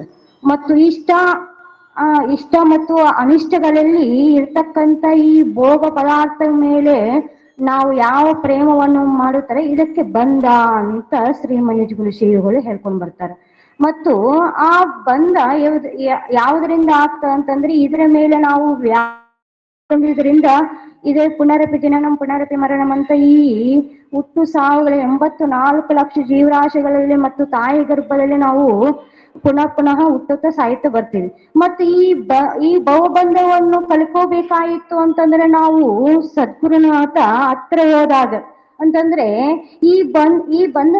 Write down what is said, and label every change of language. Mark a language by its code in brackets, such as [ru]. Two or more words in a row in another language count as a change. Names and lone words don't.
[kn] ಮತ್ತು ಇಷ್ಟ ಮತ್ತು ಅನಿಷ್ಟಗಳಲ್ಲಿ ಇರ್ತಕ್ಕಂಥ ಈ ಭೋಗ ಪದಾರ್ಥ ಮೇಲೆ ನಾವು ಯಾವ ಪ್ರೇಮವನ್ನು ಮಾಡುತ್ತಾರೆ, ಇದಕ್ಕೆ ಬಂಧ ಅಂತ ಶ್ರೀಮನಿಜಗುರು ಶ್ರೀಗಳು ಹೇಳ್ಕೊಂಡ್ ಬರ್ತಾರೆ. ಮತ್ತು ಆ ಬಂಧ ಯಾವುದರಿಂದ ಆಗ್ತದೆ ಅಂತಂದ್ರೆ, ಇದರ ಮೇಲೆ ನಾವು ಇದರಿಂದ ಇದೇ [sa] ಪುನರಪಿ ಜನನಂ ಪುನರಪಿ ಮರಣಂ [kn] ಅಂತ ಈ ಹುಟ್ಟು ಸಾವುಗಳ 84 ಲಕ್ಷ ಜೀವರಾಶಿಗಳಲ್ಲಿ ಮತ್ತು ತಾಯಿ ಗರ್ಭದಲ್ಲಿ ನಾವು ಪುನಃ ಪುನಃ ಹುಟ್ಟುತ್ತಾ ಸಾಯ್ತಾ ಬರ್ತೀವಿ. ಮತ್ತೆ ಈ ಭವಬಂಧವನ್ನು ಕಳ್ಕೋಬೇಕಾಯಿತು ಅಂತಂದ್ರೆ ನಾವು ಸದ್ಗುರುನಾಥ ಹತ್ರ ಹೋದಾಗ ಅಂತಂದ್ರೆ ಈ ಬಂಧನ